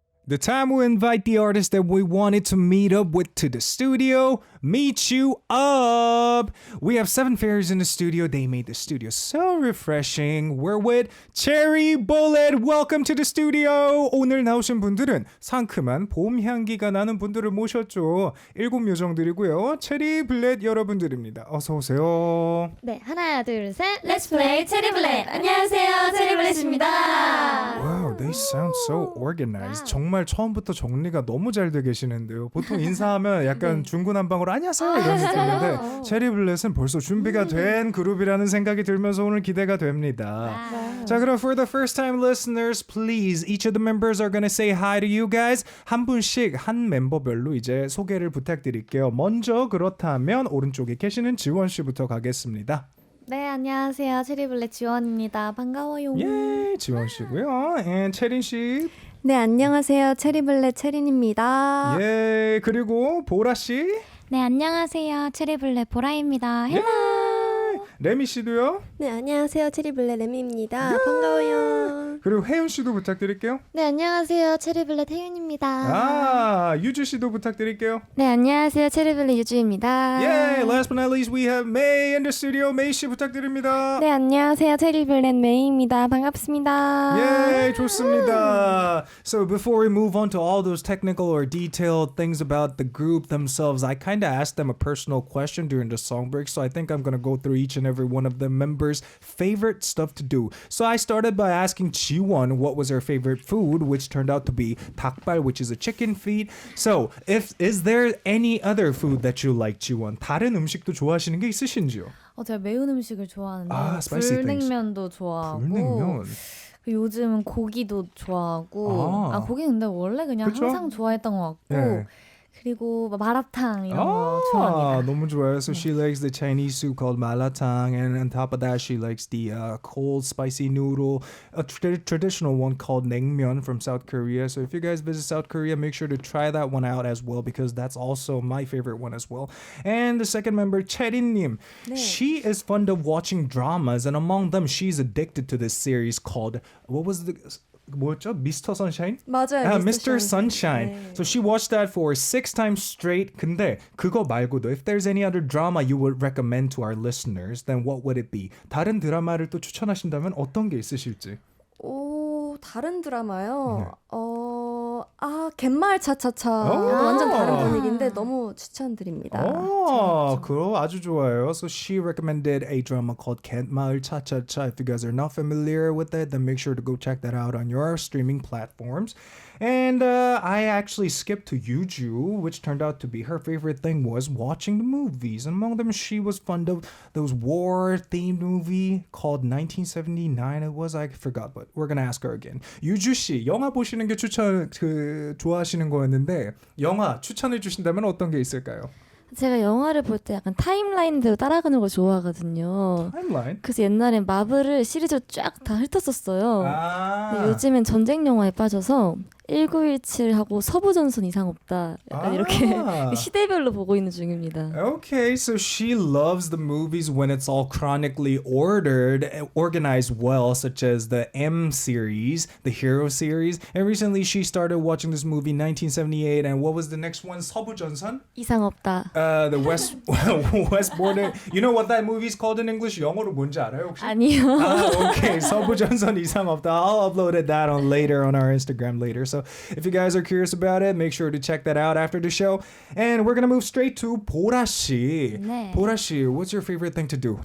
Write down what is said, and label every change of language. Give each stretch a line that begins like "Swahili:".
English: The time we invite the artist that we wanted to meet up with to the studio, meet you up. We have 7 fairies in the studio. They made the studio so refreshing. We're with 체리블렛. Welcome to the studio.
Korean: 오늘 나오신 분들은 상큼한 봄 향기가 나는 분들을 모셨죠. 7 요정들이고요. 체리블렛 여러분들입니다. 어서 오세요. 네, 하나, 둘, 셋.
English: Let's play 체리블렛.
Korean: 안녕하세요, 체리블렛입니다.
English: Wow, they sound so organized.
Korean: 정말 처음부터 정리가 너무 잘 돼 계시는데요. 보통 인사하면 약간 중구난방으로 안녕하세요 이런 느낌인데 체리블렛은 벌써 준비가 된 그룹이라는 생각이 들면서 오늘 기대가 됩니다. 자, 그럼
English: for the first time listeners, please, each of the members are gonna say hi to you guys.
Korean: 한 분씩 한 멤버별로 이제 소개를 부탁드릴게요. 먼저 그렇다면 오른쪽에 계시는 지원 씨부터 가겠습니다. 네, 안녕하세요. 체리블렛 지원입니다. 반가워요. 예, 지원 씨고요. And 체린 씨. 네, 안녕하세요. 체리블렛 체린입니다. 예, 그리고 보라 씨. 네, 안녕하세요. 체리블렛 보라입니다. 헬로. 레미 씨도요. 네, 안녕하세요. 체리블렛 레미입니다. 반가워요. 그리고 혜윤 씨도 부탁드릴게요. 네, 안녕하세요. 체리블렛 혜윤입니다. 아, 유주 씨도 부탁드릴게요. 네, 안녕하세요. 체리블렛 유주입니다.
English: 예, last but not least we have May in the studio.
Korean: May 씨 부탁드립니다. 네, 안녕하세요. 체리블렛 메이입니다. 반갑습니다. 예, 좋습니다.
English: So before we move on to all those technical or detailed things about the group themselves, I kind of asked them a personal question during the song break, so I think I'm going to go through each and every one of the members' favorite stuff to do. So I started by asking Jiwon what was her favorite food, which turned out to be 닭발, which is a chicken feet. So, is there any other food that you like, Jiwon?
Korean: 다른 음식도 좋아하시는 게 있으신지요? 제가 매운 음식을 좋아하는데
English: spicy things.
Korean: 불냉면도 좋아하고 불냉면. 요즘은 고기도 좋아하고 고기는 근데 원래 그냥 그쵸? 항상 좋아했던 것 같고 예. 그리고 마라탕 이런 거 좋아합니다. 너무 좋아요.
English: So she likes the Chinese soup called malatang, and on top of that, she likes the cold spicy noodle, a traditional one called naengmyeon from South Korea. So if you guys visit South Korea, make sure to try that one out as well, because that's also my favorite one as well. And the second member, Cherin-님, she is fond of watching dramas, and among them, she's addicted to this series called
Korean: 뭐였죠?
English: Mr. Sunshine?
Korean: 맞아요.
English: Mr. Sunshine.
Korean: 네.
English: So she watched that for 6 times straight.
Korean: 근데 그거 말고도
English: if there's any other drama you would recommend to our listeners, then what would it be?
Korean: 다른 드라마를 또 추천하신다면 어떤 게 있으실지? 다른 드라마요? 갯마을 차차차. 완전 다른 분위기인데 너무 추천드립니다. 그거 아주 좋아요.
English: So she recommended a drama called 갯마을 차차차. If you guys are not familiar with it, then make sure to go check that out on your streaming platforms. And I actually skipped to Yuju, which turned out to be her favorite thing was watching the movies. And among them, she was fond of those war-themed movie called 1979. It was, I forgot, but we're gonna ask her again.
Korean: 유주 씨, 영화 보시는 게 좋아하시는 거였는데 영화 추천해 주신다면 어떤 게 있을까요? 제가 영화를 볼 때 약간 타임라인대로 따라가는 걸 좋아하거든요. 타임라인? 그래서 옛날엔 마블을 시리즈로 쫙 다 훑었었어요. 근데 요즘엔 전쟁 영화에 빠져서 1917하고 서부전선 이상 없다. 약간 이렇게 시대별로 보고 있는 중입니다.
English: Okay, so she loves the movies when it's all chronically organized well, such as the M series, the Hero series. And recently she started watching this movie 1978, and what was the next one?
Korean: 서부전선? 이상 없다.
English: The West border. You know what that movie's called in English?
Korean: 영어로 뭔지 알아요 혹시? 아니요. Okay, 서부전선 이상 없다.
English: I'll upload that on later on our Instagram later. So if you guys are curious about it, make sure to check that out after the show. And we're gonna move straight to 보라 씨.
Korean: 네.
English: 보라 씨, what's your favorite thing to do?